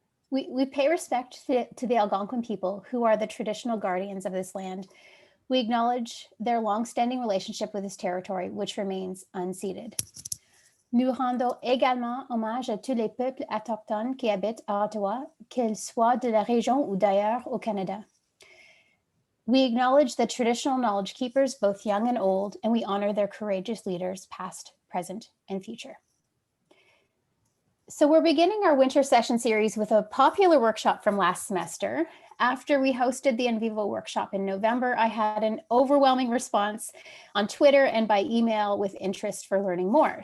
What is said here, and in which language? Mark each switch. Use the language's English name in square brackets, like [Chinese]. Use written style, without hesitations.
[English] We pay respect to the Algonquin people who are the traditional guardians of this land. We acknowledge their longstanding relationship with this territory, which remains unceded. [French] Nous rendons également hommage à tous les peuples autochtones qui habitent à Ottawa, qu'ils soient de la région ou d'ailleurs au Canada. [English] We acknowledge the traditional knowledge keepers, both young and old, and we honor their courageous leaders, past, present, and future. So we're beginning our winter session series with a popular workshop from last semester. After we hosted the Nvivo workshop in November, I had an overwhelming response on Twitter and by email with interest for learning more.